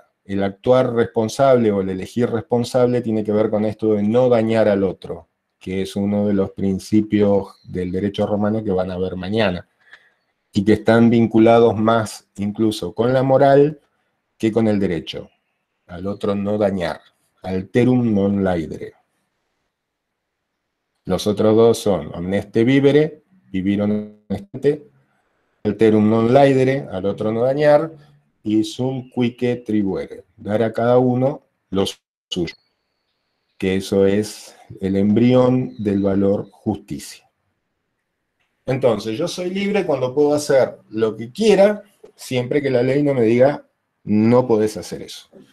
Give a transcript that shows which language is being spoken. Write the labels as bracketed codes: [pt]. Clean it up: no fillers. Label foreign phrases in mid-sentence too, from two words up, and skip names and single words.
[es] El actuar responsable o el elegir responsable tiene que ver con esto de no dañar al otro, que es uno de los principios del derecho romano que van a ver mañana, y que están vinculados más incluso con la moral que con el derecho. Al otro no dañar, [la] alterum non laedere. [es] Los otros dos son [la] omneste vivere, [es] vivir honestamente, [la] alterum non laedere, [es] al otro no dañar, y [la] sum quique tribuere, [es] dar a cada uno lo suyo, que eso es el embrión del valor justicia. Entonces, yo soy libre cuando puedo hacer lo que quiera, siempre que la ley no me diga, no podés hacer eso.